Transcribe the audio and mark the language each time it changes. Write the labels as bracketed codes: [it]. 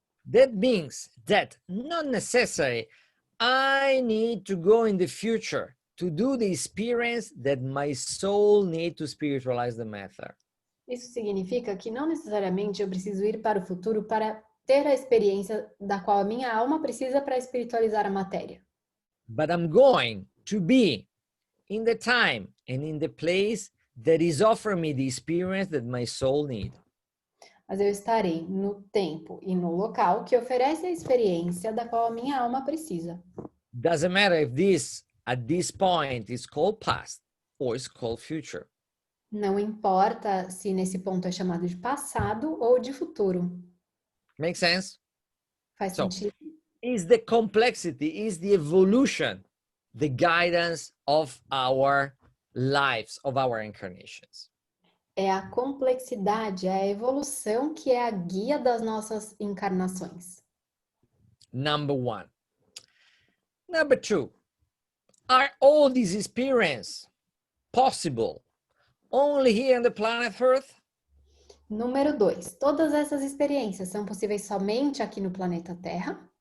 [en] That means that not necessarily I need to go in the future to do the experience that my soul needs to spiritualize the matter. [pt] Isso significa que não necessariamente eu preciso ir para o futuro para ter a experiência da qual a minha alma precisa para espiritualizar a matéria. [en] But I'm going to be in the time and in the place that is offering me the experience that my soul needs. [pt] Mas eu estarei no tempo e no local que oferece a experiência da qual a minha alma precisa. [en] Doesn't matter if this, at this point, is called past or is called future. [pt] Não importa se nesse ponto é chamado de passado ou de futuro. [en] Make sense? [pt] Faz [en] So, [pt] sentido? [en] is the complexity, is the evolution, the guidance of our lives, of our incarnations. [pt] É a complexidade, é a evolução que é a guia das nossas encarnações. [en] Number one. Number two, are all these experiences possible only here on the planet Earth? [pt] Número 2. Todas essas experiências são possíveis somente aqui no planeta Terra?